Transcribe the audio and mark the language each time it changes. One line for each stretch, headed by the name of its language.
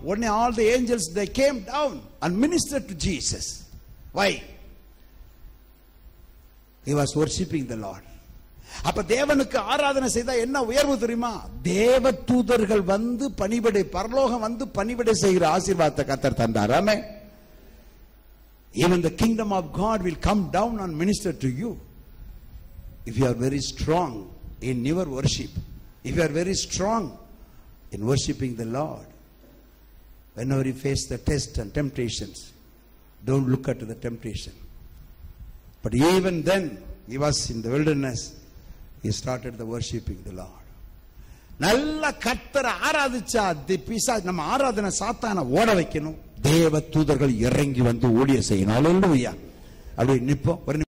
Tamil: உடனே
English: all the angels they came down and ministered to Jesus. Why? He was worshiping the Lord.
Tamil: அப்ப தேவனுக்கு ஆராதனை செய்தா என்ன உயர்வு தெரியுமா? தேவ தூதர்கள் வந்து பணிவிடை, பரலோகம் வந்து பணிவிடை செய்கிற ஆசீர்வாதத்தை கர்த்தர் தந்தார். ஆமென்.
English: Even the kingdom of God will come down and minister to you if you are very strong in your worship, if you are very strong in worshiping the Lord. Whenever you face the test and temptations, don't look at the temptation. But even then, he was in the wilderness, he started the worshiping the Lord.
Tamil: நல்ல கர்த்தரை ஆராதிச்சா பிசாசு, நம்ம ஆராதனை சாத்தான ஓட வைக்கணும். தேவ தூதர்கள் இறங்கி வந்து ஊழியம் செய்யணும். அல்லேலூயா. அப்படி நிப்போம்.